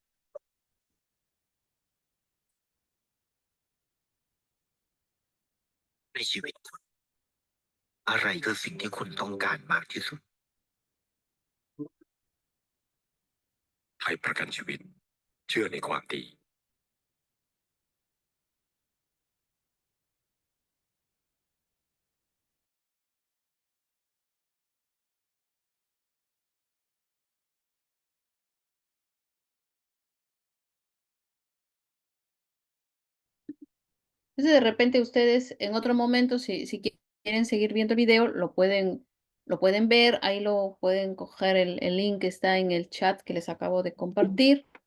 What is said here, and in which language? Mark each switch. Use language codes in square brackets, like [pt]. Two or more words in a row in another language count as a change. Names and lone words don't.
[th] ในชีวิตคุณอะไรคือสิ่งที่คุณต้องการมากที่สุดไทยประกันชีวิตเชื่อในความดี [es] Entonces, de repente ustedes en otro momento, si quieren seguir viendo el video, lo pueden ver, ahí lo pueden coger el link que está en el chat que les acabo de compartir.